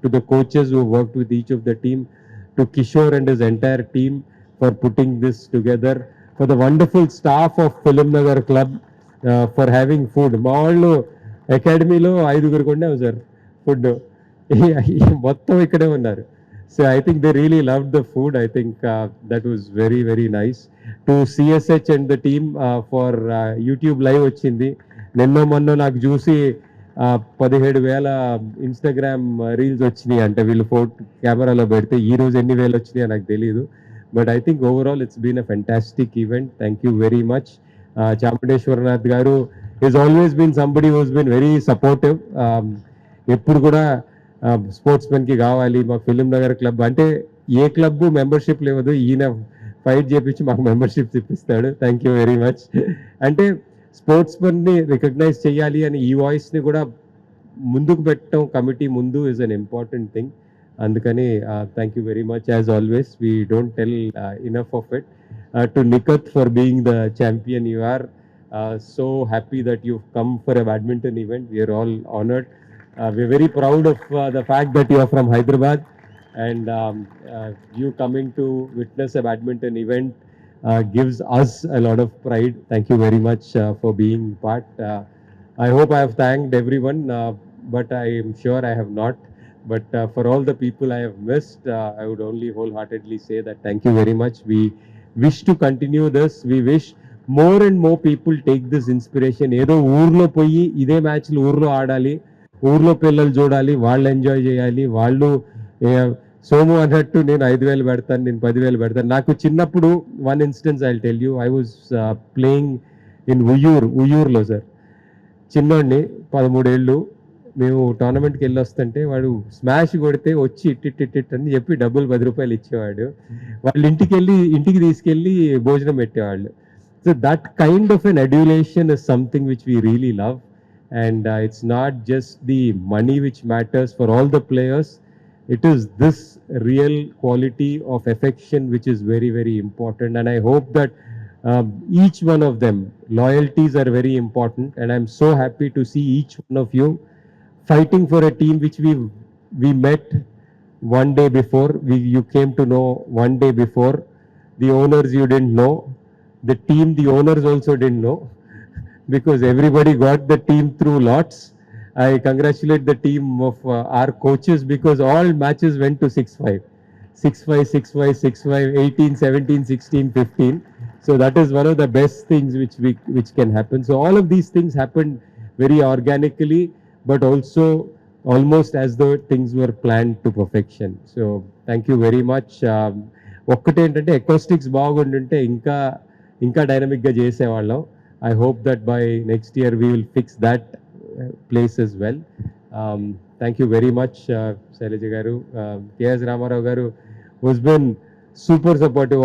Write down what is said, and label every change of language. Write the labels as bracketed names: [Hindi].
[English] To the coaches who worked with each of the team, to Kishore and his entire team for putting this together, for the wonderful staff of film Nagar club for having food. [Telugu] మా వాళ్ళు అకాడమీలో 5 కొండాము sir food, మొత్తం ఇక్కడే ఉన్నారు. [English] So I think they really loved the food. I think that was very, very nice. To CSH and the team for YouTube live వచ్చింది. [Telugu] మొన్న నాకు చూసి 17,000 ఇన్స్టాగ్రామ్ రీల్స్ వచ్చినాయి అంటే వీళ్ళు కెమెరాలో పెడితే. ఈ రోజు ఎన్ని వేలు వచ్చినాయో నాకు తెలియదు. [English] But I think overall it's been a fantastic event. Thank you very much. Chamundeshwaranath garu is always been somebody who's been very supportive. [Telugu] ఎప్పుడు కూడా స్పోర్ట్స్ మెన్కి కావాలి మాకు ఫిలిం నగర్ క్లబ్ అంటే ఏ క్లబ్ మెంబర్షిప్ లేవదు, ఈయన ఫైట్ చేపించి మాకు membership ఇప్పిస్తాడు. [English] Thank you very much. [Telugu] అంటే స్పోర్ట్స్ మెన్ని రికగ్నైజ్ చేయాలి అని ఈ వాయిస్ని కూడా ముందుకు పెట్టడం కమిటీ ముందు [English] Is an important thing. అందుకని thank you very much. As always we don't tell enough of it. To Nikhat for being the champion, you are so happy that you've come for a badminton event. We are all honored. We're very proud of the fact that you are from Hyderabad, and you coming to witness a badminton event gives us a lot of pride. Thank you very much for being part. I hope I have thanked everyone, but I am sure I have not. But for all the people I have missed, I would only wholeheartedly say that thank you very much. We wish to continue this. We wish more and more people take this inspiration. [Telugu] ఏదో ఊర్లో పోయి ఇదే మ్యాచ్లు ఊర్లో ఆడాలి, ఊర్లో పిల్లలు చూడాలి, వాళ్ళు ఎంజాయ్ చేయాలి. వాళ్ళు సోము అన్నట్టు నేను 5,000 పెడతాను, నేను 10,000 పెడతాను. నాకు చిన్నప్పుడు [English] One instance I tell you. I was playing in ఉయ్యూర్లో sir. [Telugu] చిన్నోడిని 13 ఏళ్ళు. మేము టోర్నమెంట్కి వెళ్ళి వస్తుంటే వాడు స్మాష్ కొడితే వచ్చి ఇట్టిట్ అని చెప్పి డబ్బులు 10 రూపాయలు ఇచ్చేవాడు. వాళ్ళు ఇంటికి తీసుకెళ్ళి భోజనం పెట్టేవాళ్ళు. [English] So that kind of an adulation is something which we really love, and it's not just the money which matters for all the players. It is this real quality of affection which is very, very important, and I hope that each one of them, loyalties are very important, and I'm so happy to see each one of you fighting for a team which we met one day before. You came to know one day before. The owners you didn't know. The team, the owners also didn't know, because everybody got the team through lots. I congratulate the team of our coaches, because all matches went to 6-5, 6-5, 6-5, 6-5, 18, 17, 16, 15. So that is one of the best things which can happen. So all of these things happened very organically, but also almost as though things were planned to perfection. So thank you very much. [Telugu] ఒక్కటేంటంటే acoustics బాగుంటుంటే ఇంకా డైనమిక్గా చేసేవాళ్ళం. [English] I hope that by next year we will fix that place as well. Thank you very much Shailaja garu. KS Ramarao garu was been super supportive.